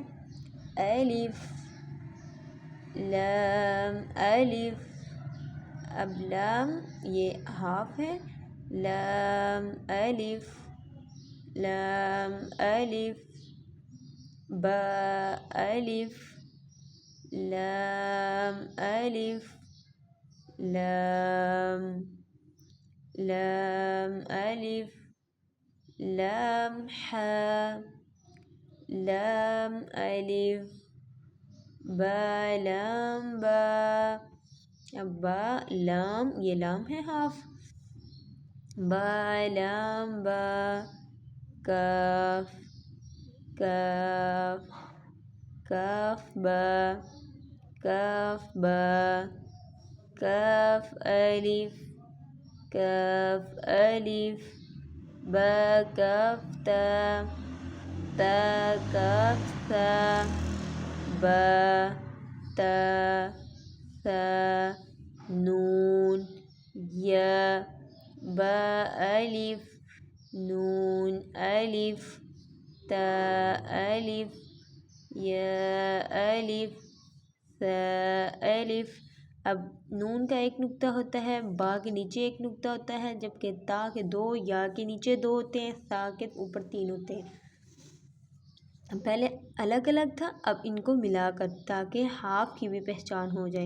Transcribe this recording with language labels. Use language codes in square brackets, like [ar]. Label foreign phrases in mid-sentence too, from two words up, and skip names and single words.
[ur] الف لام الف، اب لام یہ حرف ہے، لام الف لام الف، با الف لام الف لام لام الف لام حا لام الف با لام با، اب با لام یہ لام ہے حرف، با لام با، کاف کاف کاف با کاف با، کاف الف کاف الف، با کاف تا تا کاف تا، با تا ثا، نون یا، با الف نون الف، تا الف یا الف، ثا الف۔ اب نون کا ایک نقطہ ہوتا ہے، با کے نیچے ایک نقطہ ہوتا ہے، جبکہ تا کے 2، یا کے نیچے 2 ہوتے ہیں، ثا کے اوپر 3 ہوتے ہیں۔ پہلے الگ الگ تھا، اب ان کو ملا کر تاکہ حرف کی بھی پہچان ہو جائے۔